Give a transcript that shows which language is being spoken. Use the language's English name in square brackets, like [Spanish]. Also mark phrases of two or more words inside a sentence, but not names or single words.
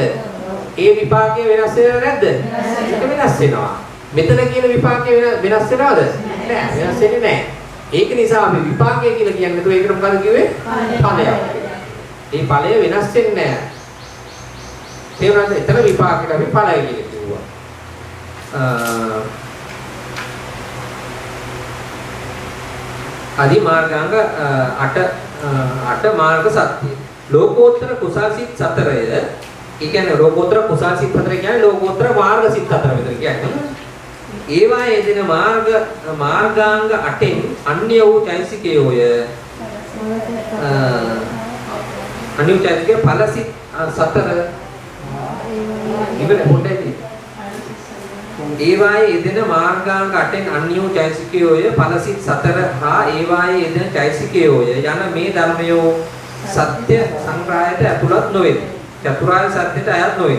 [Sinhala] ඒ විපාකයේ වෙනස් වෙනවද නැද්ද? ඒක වෙනස් වෙනවා. මෙතන කියන විපාකයේ වෙනස් වෙනවද? නෑ වෙනස් වෙන්නේ නෑ. ඒක නිසා අපි විපාකය කියලා කියන්නේ නැතුව ඒකට මොකද කිව්වේ? ඵලයක්. මේ ඵලය වෙනස් වෙන්නේ නෑ. තේරුණාද? එතන විපාකයට අපි ඵලය කියලා කිව්වා. ආදී මාර්ගාංග 8 මාර්ග සත්‍ය ලෝකෝත්තර කුසල් සිත් 4 යි කියන්නේ ලෝකෝත්තර කුසල් සිත් 4 කියන්නේ ලෝකෝත්තර මාර්ග සිත් 4 විතර කියන්නේ ඒවා යෙදෙන මාර්ගාංග 8න් අන්‍ය වූ චෛසිකයෝය අන්‍ය චෛසිකය ඵල සිත් 4 ඉවර පොඩ්ඩයි ඒවායේ යෙදෙන මාර්ගාංග 8න් අන්‍ය වූ චෛසිකයෝය ඵල සිත් 4 හා ඒවායේ යෙදෙන චෛසිකයෝය යන මේ ධර්මයෝ සත්‍ය සංග්‍රහයට ඇතුළත් නොවේ චතුරාර්ය සත්‍යයට අයත් නොවේ.